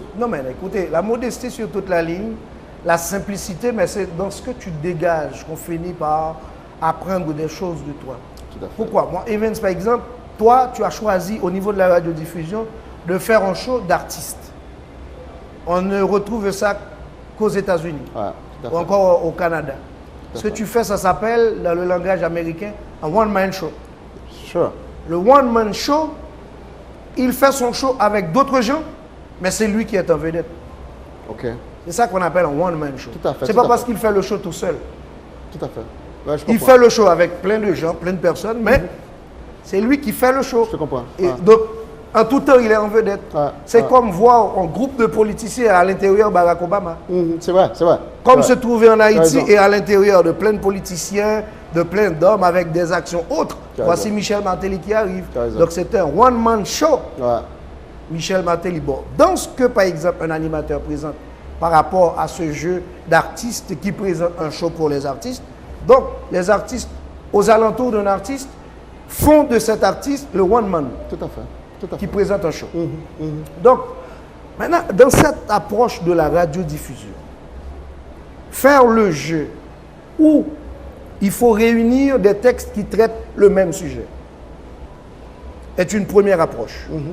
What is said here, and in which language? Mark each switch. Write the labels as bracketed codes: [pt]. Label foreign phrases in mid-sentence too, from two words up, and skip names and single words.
[fr] Non, mais écoutez, la modestie sur toute la ligne, la simplicité, mais c'est dans ce que tu dégages qu'on finit par apprendre des choses de toi. Tout à fait. Pourquoi? Moi, Evans, par exemple, toi, tu as choisi au niveau de la radiodiffusion de faire un show d'artistes. On ne retrouve ça qu'aux États-Unis Ouais, tout à fait. ou encore au Canada. Ce que tu fais, ça s'appelle, dans le langage américain, un [en] one-man show. [fr] Sure. Le [en] one-man show, [fr] il fait son show avec d'autres gens, mais c'est lui qui est en vedette. OK. C'est ça qu'on appelle un [en] one-man show. [fr] Tout à fait, C'est tout pas à parce fait. qu'il fait le show tout seul. Tout à fait. Ouais, je Il comprends. fait le show avec plein de gens, plein de personnes, mais c'est lui qui fait le show. Je te comprends. Et Ouais. donc, en tout temps, il est en vedette. Ouais, C'est ouais. comme voir un groupe de politiciens à l'intérieur de Barack Obama. C'est vrai, c'est vrai. Comme Ouais. se trouver en Haïti raison. et à l'intérieur de plein de politiciens, de plein d'hommes avec des actions autres. Tu as Voici raison. Michel Martelly qui arrive. Tu as raison. Donc c'est un [en] one-man show. [fr] Ouais. Michel Martelly. Bon, dans ce que, par exemple, un animateur présente par rapport à ce jeu d'artistes qui présente un show pour les artistes, donc les artistes, aux alentours d'un artiste, font de cet artiste le [en] one-man [fr] Tout à fait. Tout à fait. qui présente un show. Donc, maintenant, dans cette approche de la radiodiffusion, faire le jeu où il faut réunir des textes qui traitent le même sujet est une première approche.